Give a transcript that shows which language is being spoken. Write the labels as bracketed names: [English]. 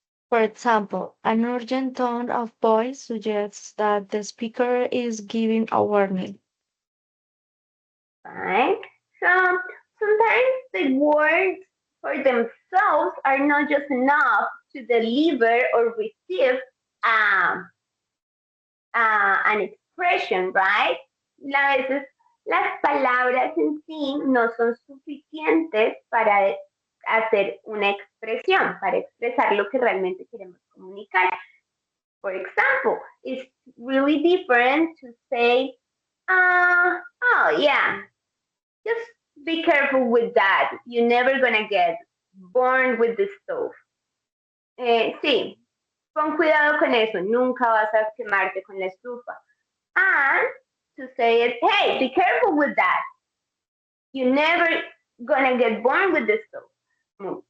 [English] For example, an urgent tone of voice suggests that the speaker is giving a warning. Right? So sometimes the words for themselves are not just enough to deliver or receive um, an expression, right? [Spanish] A veces las palabras en sí no son suficientes para hacer una expresión, para expresar lo que realmente queremos comunicar. [English] For example, it's really different to say, oh yeah, just be careful with that. You're never gonna get burned with the stove. [Spanish] Sí, pon cuidado con eso. Nunca vas a quemarte con la estufa. [English] And to say it, hey, be careful with that. You're never gonna get burned with the stove.